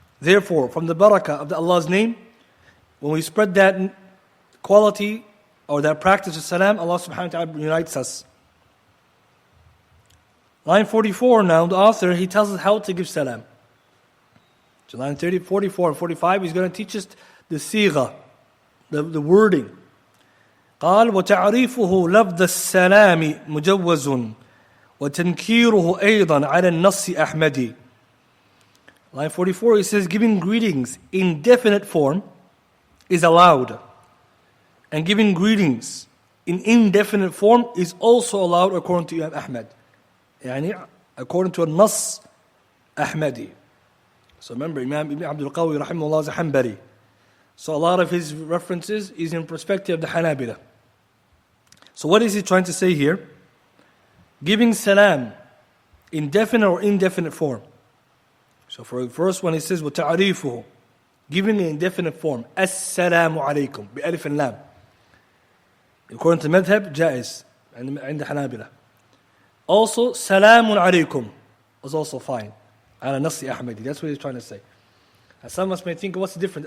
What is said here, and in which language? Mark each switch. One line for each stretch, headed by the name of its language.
English: Therefore, from the barakah of Allah's name, when we spread that quality or that practice of salam, Allah subhanahu wa ta'ala unites us. Line 44 now, the author, he tells us how to give salam. So line 30, 44 and 45, he's going to teach us the sigha, the wording.
Arabic: قال وتعريفه لفظ السلام مجوز وتنكيره أيضا على النص أحمدي.
English: Line 44, he says giving greetings in definite form is allowed, and giving greetings in indefinite form is also allowed according to Imam Ahmad, يعني according to a nas Ahmadi. So remember, Imam Ibn Abdul Qaadir rahimahullah is a Hanbali. So a lot of his references is in perspective of the Hanabila. So what is he trying to say here? Giving salam in definite or indefinite form. So for the first one, he says, وَتَعْرِيفُهُ, giving an indefinite form.
Arabic: السلام عليكم بألف اللام.
English: According to madhab,
Arabic: جائز عند حنابلة.
English: Also,
Arabic: سلام عليكم
English: was also fine.
Arabic: على نص أحمدي.
English: That's what he's trying to say. And some of us may think, what's the difference?